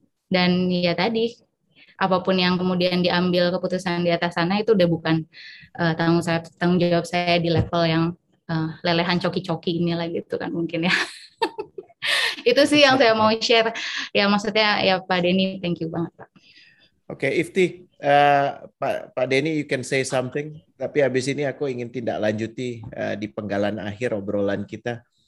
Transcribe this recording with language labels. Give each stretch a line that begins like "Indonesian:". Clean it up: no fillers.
Indonesian: Dan ya tadi apapun yang kemudian diambil keputusan di atas sana itu udah bukan tanggung jawab saya di level yang lelehan coki-coki inilah gitu kan mungkin ya. Itu sih yang saya mau share. Ya maksudnya ya Pak Denny,
English: thank you
Indonesian: banget Pak.
English: Oke, Ifti, Pak Denny, you can say something.
Indonesian: Tapi habis ini aku ingin tindak lanjuti di penggalan akhir obrolan kita.